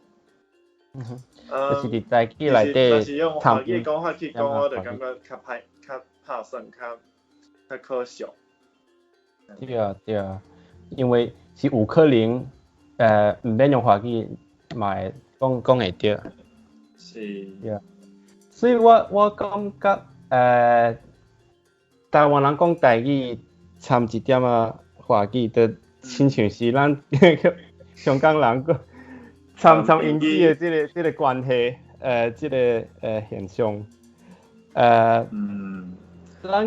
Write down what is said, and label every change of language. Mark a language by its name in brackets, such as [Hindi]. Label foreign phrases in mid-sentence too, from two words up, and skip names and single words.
[Min Nan Chinese] 就是伫台语内底，若是用华语讲法去讲，我就感觉较歹，较拍算，较可笑。对啊对啊，因为是有可能毋免用华语嘛会讲会着。是。 [English] Yeah. [Min Nan Chinese] 所以我感觉台湾人讲台语掺一点华语，就亲像是咱香港人个掺英语的这个关系，这个现象，咱